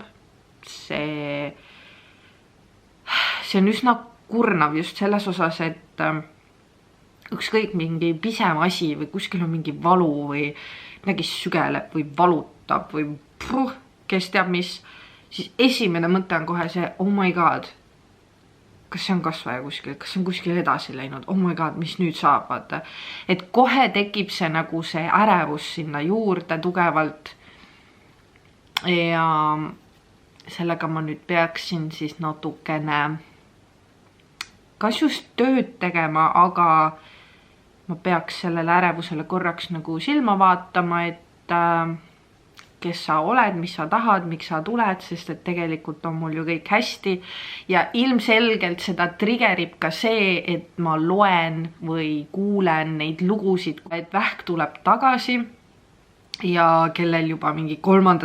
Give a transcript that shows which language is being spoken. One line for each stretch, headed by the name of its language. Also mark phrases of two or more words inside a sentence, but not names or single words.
Estonian: See on üsna kurnav just selles osas, et ükskõik mingi pisem asi või kuskil on mingi valu või midagi sügeleb või valutab või kes teab mis, siis esimene mõte on kohe see,
English: oh my god,
Estonian: kas see on kasvaja kuskil, kas see on kuskil edasi läinud,
English: oh my god,
Estonian: mis nüüd saab, vaata. Et kohe tekib see nagu see ärevus sinna juurde tugevalt ja sellega ma nüüd peaksin siis natukene kas just tööd tegema, aga ma peaks sellele ärevusele korraks nagu silma vaatama, et kes sa oled, mis sa tahad, miks sa tuled, sest et tegelikult on mul ju kõik hästi ja ilmselgelt seda triggerib ka see, et ma loen või kuulen neid lugusid, et vähk tuleb tagasi ja kellel juba mingi 3.